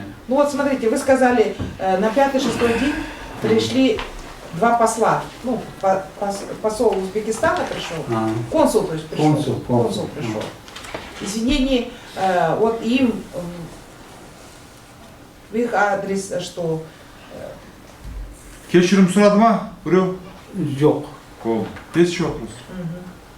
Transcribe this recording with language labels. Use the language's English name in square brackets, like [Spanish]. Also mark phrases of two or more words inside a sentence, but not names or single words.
[Russian] Ну вот смотрите, вы сказали, на 5-6 день пришли 2 посла. Ну, посол Узбекистана пришел, консул, то есть пришел. Консул. Пришел. Извинения, вот им в их адрес, что [Kazakh] Кешірім сұрады ма? Біреу? Жоқ. Болды. [Russian] Есть еще вопрос? мгм.